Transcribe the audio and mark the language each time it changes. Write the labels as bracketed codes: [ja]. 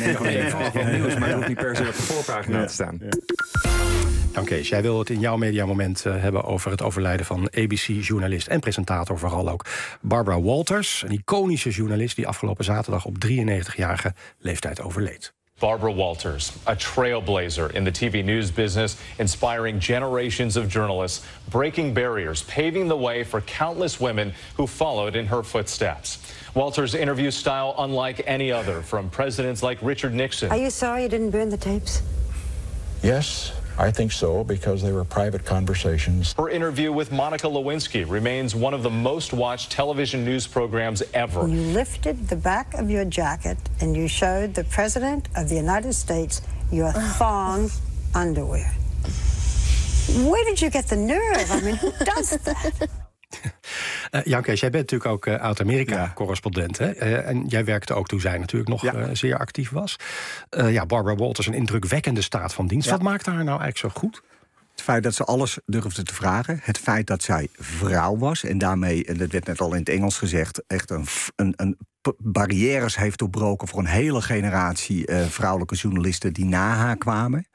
[nl] Nee. Nieuws, maar hoeft niet per se op de voorpagina te staan. Ja. Dank Kees. Jij wil het in jouw mediamoment hebben over het overlijden van ABC-journalist en presentator vooral ook Barbara Walters. Een iconische journalist die afgelopen zaterdag op 93-jarige leeftijd overleed. [en] Barbara Walters, a trailblazer in the TV news business, inspiring generations of journalists, breaking barriers, paving the way for countless women who followed in her footsteps. Walters' interview style unlike any other, from presidents like Richard Nixon. Are you sorry you didn't burn the tapes? Yes, I think so, because they were private conversations. Her interview with Monica Lewinsky remains one of the most watched television news programs ever. You lifted the back of your jacket and you showed the President of the United States your thong underwear. Where did you get the nerve? I mean, who does that? [nl] Jan Kees, jij bent natuurlijk ook Oud-Amerika-correspondent. Ja. En jij werkte ook toen zij natuurlijk nog zeer actief was. Barbara Walters, een indrukwekkende staat van dienst. Ja. Wat maakte haar nou eigenlijk zo goed? Het feit dat ze alles durfde te vragen. Het feit dat zij vrouw was. En daarmee, en dat werd net al in het Engels gezegd, echt een barrières heeft doorbroken voor een hele generatie vrouwelijke journalisten die na haar kwamen.